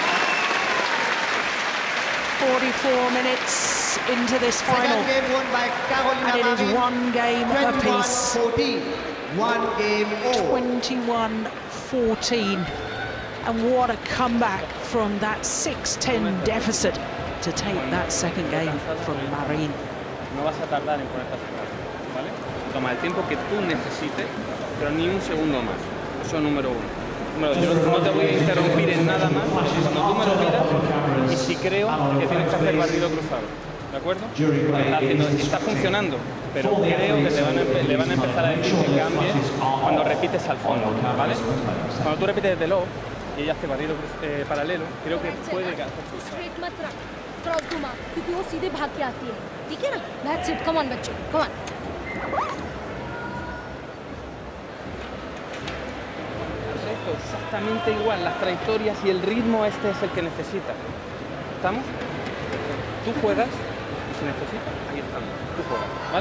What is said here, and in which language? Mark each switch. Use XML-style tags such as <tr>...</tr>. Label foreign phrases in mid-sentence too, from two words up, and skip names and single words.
<en>44 minutes into this final. Second game won by Carolina And it Marin. is one game apiece. 21-14. 1 game all. 21-14. And what a comeback from that 6-10 deficit to take that second game from Marin.</en> <es>No vas a tardar en ponerte a sacar, ¿vale? Toma el tiempo que tú necesites, pero ni un segundo más. Eso es número uno. Número dos, yo no te voy a interrumpir en nada más cuando tú me lo pidas, y si creo que tienes que hacer barrido cruzado, ¿de acuerdo? Está funcionando, pero creo que le van a empezar a decir que cambie cuando repites al fondo, ¿vale? Cuando tú repites desde low y ella hace barrido paralelo, creo que puede hacer</es> <hi>स्ट्रेट मत रख क्रॉस घुमा क्योंकि वो सीधे भाग के आती है ठीक है ना</hi> <en>that's it come on</en> <hi>बच्चों</hi> <en>come on</en> <es>exactamente igual, las trayectorias y el ritmo este es el que necesita. ¿Estamos? Tú juegas, si necesitas, ahí estamos, tú juegas, ¿vale?</es>